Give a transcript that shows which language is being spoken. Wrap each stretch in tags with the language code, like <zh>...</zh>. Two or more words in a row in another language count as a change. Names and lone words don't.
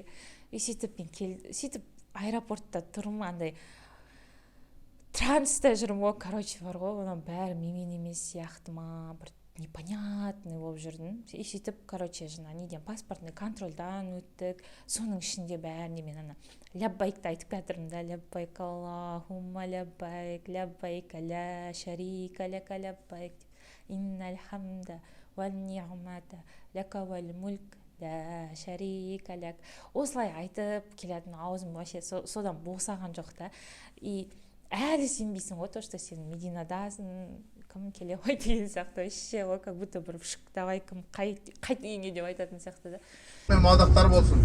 <kk>И сөйтіп аэропортта тұрмын, андай транста жүрмін ғой, короче бар ғой, оның бәрі менімен емес сияқты ма, бір непонятный болып жүрдім. И сөйтіп, короче, жана неден</kk> <ru>паспортный контрольдан</ru> <kk>өттік. Соның ішінде бәріне мен ана ляббайкты айтып жатырмын да.</kk> <ar>لبيك اللهم لبيك، لبيك لا شريك لك لبيك. إن الحمد والنعمة لك والملك لا شريك لك.</ar> <kk>Осылай айтып келетін аузым вообще содан босаған жоқ та. И әлі сенбейсің ғой,</kk> <ru>то, что</ru> <kk>сен Мединадасың, кім келе ғой деген сияқты. Вообще ол</kk> <ru>как будто</ru> <kk>бір давай кім қайт үйіңе деп айтатын сияқты да. Мадақтар болсын.</kk>